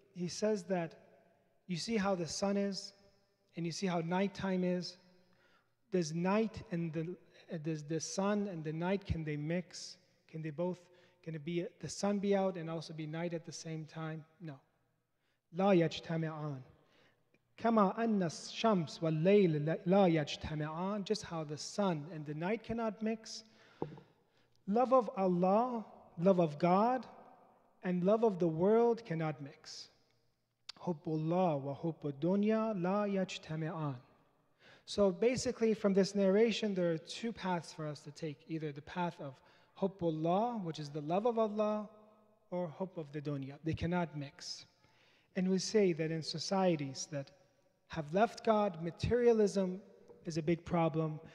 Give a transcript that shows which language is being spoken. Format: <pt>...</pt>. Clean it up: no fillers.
<en>He says that you see how the sun is and you see how nighttime is. There's night and does the sun and the night, can they mix? Can it be the sun be out and also be night at the same time? No.</en> <ar>لا يجتمعان. كما أن الشمس والليل لا يجتمعان.</ar> <en>Just how the sun and the night cannot mix. Love of Allah, love of God, and love of the world cannot mix.</en> <ar>حب الله وحب الدنيا لا يجتمعان.</ar> <en>So basically from this narration there are two paths for us to take. Either the path of Hubbullah, which is the love of Allah, or Hubb of the dunya. They cannot mix. And we say that in societies that have left God, materialism is a big problem.</en>